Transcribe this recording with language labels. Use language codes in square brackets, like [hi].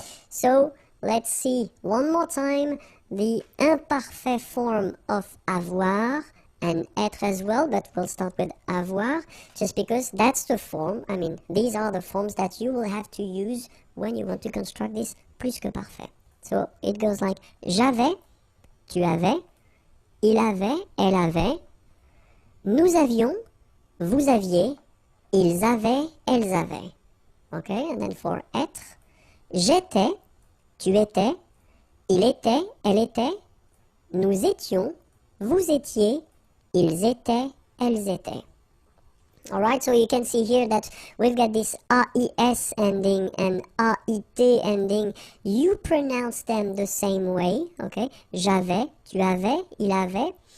[en] So let's see one more time the imparfait form of avoir, and être as well, but we'll start with avoir, just because that's the form, these are the forms that you will have to use when you want to construct this plus que parfait. So it goes like [fr] j'avais, tu avais, il avait, elle avait, nous avions, vous aviez, ils avaient, elles avaient. [en] Okay, and then for [fr] être, j'étais, tu étais, il était, elle était, nous étions, vous étiez, ils étaient, elles étaient. [en] Alright, so you can see here that we've got this AIS ending and AIT ending. You pronounce them the same way, okay? [fr] J'avais, tu avais, il avait.